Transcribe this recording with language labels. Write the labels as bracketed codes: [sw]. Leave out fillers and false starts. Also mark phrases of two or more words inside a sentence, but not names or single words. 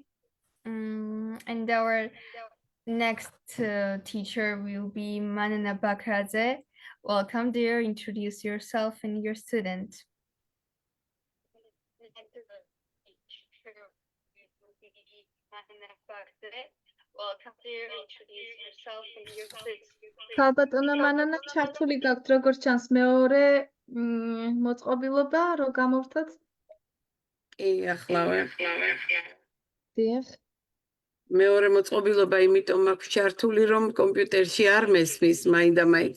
[en] And our next teacher will be Mariam Mamagulashvili. Welcome, dear. Introduce yourself and your student. Welcome, dear. Introduce yourself and your student. [ka] ქალბატონო მანანა ჩართული გაქვთ როგორც ჩანს მეორე მოწყობილობა რო გამოვთოთ. კი, ახლავე. დიახ. მეორე მოწყობილობა იმიტომ მაქვს ჩართული რომ კომპიუტერში არ მესმის მაინდამაინც.